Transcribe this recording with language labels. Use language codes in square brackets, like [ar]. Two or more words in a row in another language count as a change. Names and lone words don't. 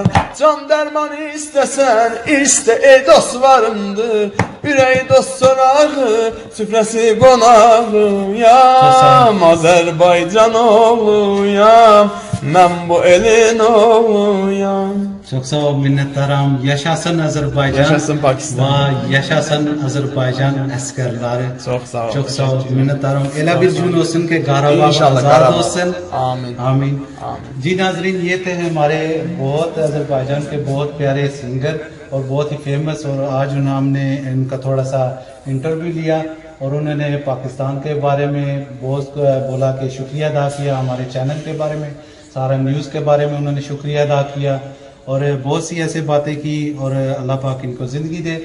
[az] Can dərmanı istəsən, istə ey dost varımdır, ürək dost sorağı, süfrəsi qonağıyam, Azərbaycan oğluyam, mən bu elin oğluyam. Çox sağ ol, minnətdaram. Yaşasın Azərbaycan. Yaşasın Pakistan. Və yaşasın Azərbaycan əskərləri. Çox sağ ol. Çox sağ ol, minnətdaram. Elə bir gün olsun ki Qarabağ azad olsun. [ur] आमीन आमीन। جی ناظرین، یہ تھے ہمارے بہت آذربائیجان کے بہت پیارے سنگر اور بہت ہی فیمس، اور آج ہم نے ان کا تھوڑا سا انٹرویو لیا اور انہوں نے پاکستان کے بارے میں بہت بولا کہ شکریہ ادا کیا، ہمارے چینل کے بارے میں، سارا نیوز کے بارے میں انہوں نے شکریہ ادا کیا اور بہت سی ایسی باتیں کی، اور اللہ پاک ان کو زندگی دے.